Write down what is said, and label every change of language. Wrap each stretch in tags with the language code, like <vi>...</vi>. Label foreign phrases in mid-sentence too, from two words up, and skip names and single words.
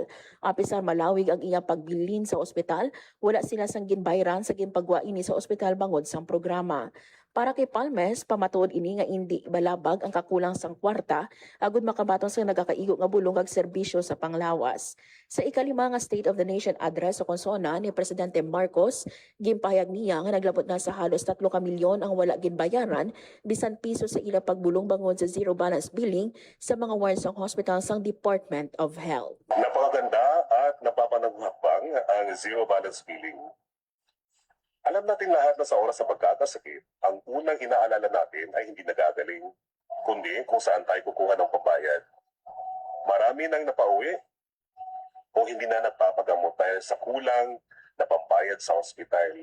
<hil>Apisar malawig ang iyang pagbilin sa ospital, wala sila sang ginbayran sa ginpagwa ini sa ospital bangod sang programa. Para kay Palmes, pamatuod ini nga indi balabag ang kakulang sang kwarta agud makabaton sa nagakaigo nga bulong kag serbisyo sa panglawas. Sa ikalima nga State of the Nation address sa konsona ni Presidente Marcos, gimpahayag niya nga naglabot na sa halos 3 ka milyon ang wala ginbayaran bisan piso sa ilang pagbulong bangod sa</hil> <en>zero balance billing</en> <hil>sa mga wards sang hospital sang Department of Health.</hil> <tl>Napakaganda at napapanaghabang ang</tl> <en>zero balance billing.</en> <tl>Alam natin lahat na sa oras ng pagkakasakit, ang unang inaalala natin ay hindi nagagaling, kundi kung saan tayo kukuha ng pambayad. Marami nang napauwi o hindi na nagpapagamot dahil sa kulang na pambayad sa ospital.</tl>